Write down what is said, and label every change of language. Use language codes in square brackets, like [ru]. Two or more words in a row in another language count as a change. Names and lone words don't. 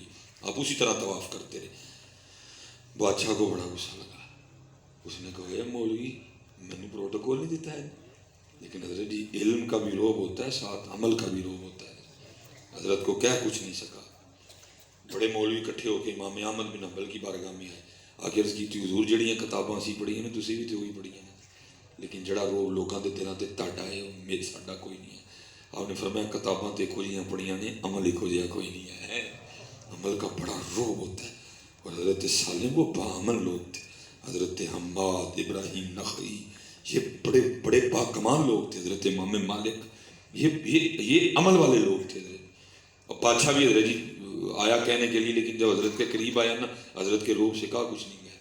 [ur] آپ اسی طرح طواف کرتے رہے. بادشاہ کو بڑا غصہ لگا. اس نے کہا, اے مولوی میں نے پروٹوکول نہیں دیتا ہے. لیکن حضرت جی علم کا بھی روب ہوتا ہے, ساتھ عمل کا بھی روب ہوتا ہے. حضرت کو کہہ کچھ نہیں سکا. بڑے مولوی اکٹھے ہو کے امام احمد بن حنبل کی بارگاہ میں آئے. آخر عرض کی تھی, [pa] حضور جڑیاں کتاباں اسی پڑھیاں نے, تسی بھی تو وہی پڑھیاں نے, لیکن جڑا روب لوگاں دے دلاں تے تہاڈا ہے میرے ساڈا کوئی نہیں ہے. آپ نے فرمایا کتاباں تے ایکو جیاں پڑھیاں نے, عمل ایکو جہا کوئی نہیں ہے. [ur] عمل کا بڑا روب ہوتا ہے. اور حضرت سالم وہ باعمل لوگ تھے. حضرت حماد, ابراہیم نخعی, یہ بڑے بڑے باکمال لوگ تھے. حضرت امام مالک, یہ عمل والے لوگ تھے. اور بادشاہ بھی حضرت جی آیا کہنے کے لیے, لیکن جب حضرت کے قریب آیا نا, حضرت کے روب سے کہا کچھ نہیں گیا.